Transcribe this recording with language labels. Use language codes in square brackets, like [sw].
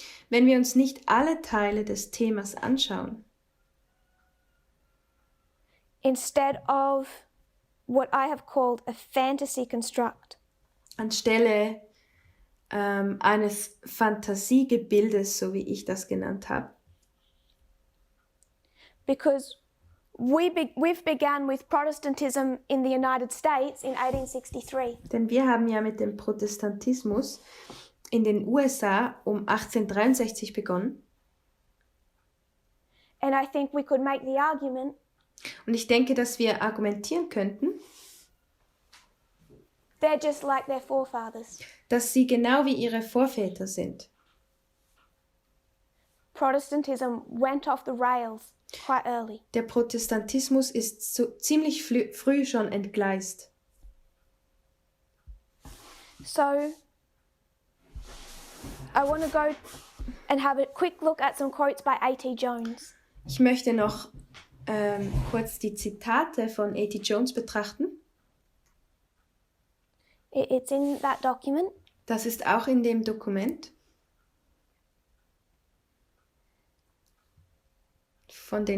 [de] wenn wir uns nicht alle Teile des Themas anschauen, [en] instead of what I have called a fantasy construct. [de] anstelle eines Fantasiegebildes, so wie ich das genannt habe. [en] Because we've begun with Protestantism in the United States in 1863. [de] Denn wir haben ja mit dem Protestantismus in den USA um 1863 begonnen. [en] And I think we could make the argument [de] Und ich denke, dass wir argumentieren könnten, [en] they're just like their forefathers. [de] dass sie genau wie ihre Vorväter sind. [en] Protestantism went off the rails quite early. [de] Der Protestantismus ist so ziemlich früh schon entgleist. [en] So I want to go and have a quick look at some quotes by A.T. Jones. [de] Ich möchte noch kurz die Zitate von A.T. Jones betrachten. [en] It's in that document. [de] Das ist auch in dem Dokument von den